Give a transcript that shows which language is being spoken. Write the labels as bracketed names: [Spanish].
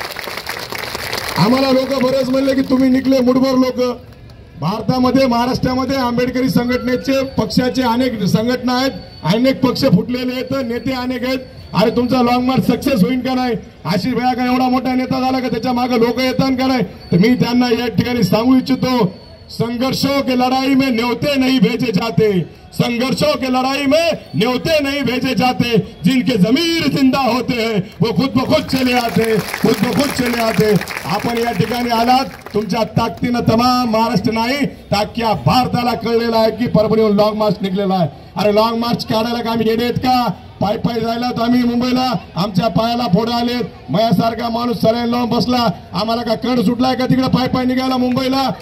[Marathi] आम्हाला लोक बरेच म्हणले की तुम्ही निघले मुठभर लोक. भारतामध्ये, महाराष्ट्रामध्ये आंबेडकरी संघटनेचे पक्षाचे अनेक संघटना आहेत, अनेक पक्ष फुटलेले आहेत, नेते अनेक आहेत. अरे तुमचा लॉंग मार्च सक्सेस होईल का नाही? आशिष भैया का एवढा मोठा नेता झाला का त्याच्या मागे लोक येतात का नाही? तर मी त्यांना या ठिकाणी सांगू इच्छितो, [Hindi] संघर्षों के लड़ाई में न्योते नहीं भेजे जाते, संघर्षों के लड़ाई में न्योते नहीं भेजे जाते, जिनके जमीर जिंदा होते हैं वो खुद ब खुद चले आते, खुद ब खुद चले आते. [Marathi] आपण या ठिकाणी आलात तुमच्या ताकदीनं तमाम महाराष्ट्र नाही तर अख्ख्या भारताला कळलेलं आहे की परभणीहून लॉंग मार्च निघलेला आहे. अरे लॉंग मार्च काढायला का आम्ही येडे आहेत का? पाय पाय जायला तर आम्ही मुंबईला आमच्या पायाला फोड आलेत, मयासारखा माणूस सलाईन लावून बसला, आम्हाला का कण सुटलाय का तिकडे पाय पाय निघायला मुंबईला?